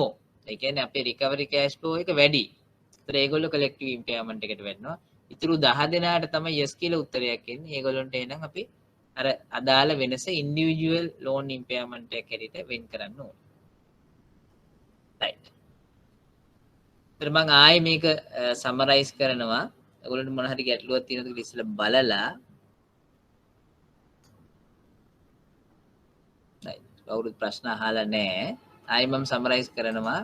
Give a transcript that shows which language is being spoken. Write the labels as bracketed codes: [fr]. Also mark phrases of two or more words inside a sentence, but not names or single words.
[si] ඒ කියන්නේ අපේ [en] recovery cash flow [si] එක වැඩි. ඒතර ඒගොල්ලෝ [en] collective impairment [si] එකට වෙන්නවා. ඉතුරු 10 දෙනාට තමයි yes කියලා උත්තරයක් එන්නේ. ඒගොල්ලන්ට එහෙනම් අපි අර අදාළ වෙනස [en] individual loan impairment [si] එක හැටියට වෙන් කරන්න ඕනේ. right. ඊට මම ආයේ මේක summarize කරනවා. ඔයගොල්ලන්ට මොන හරි ගැටලුවක් තියෙනවද කියලා ඉස්සෙල්ලා බලලා. right. කවුරුත් ප්‍රශ්න අහලා නැහැ. ආයේ මම summarize කරනවා.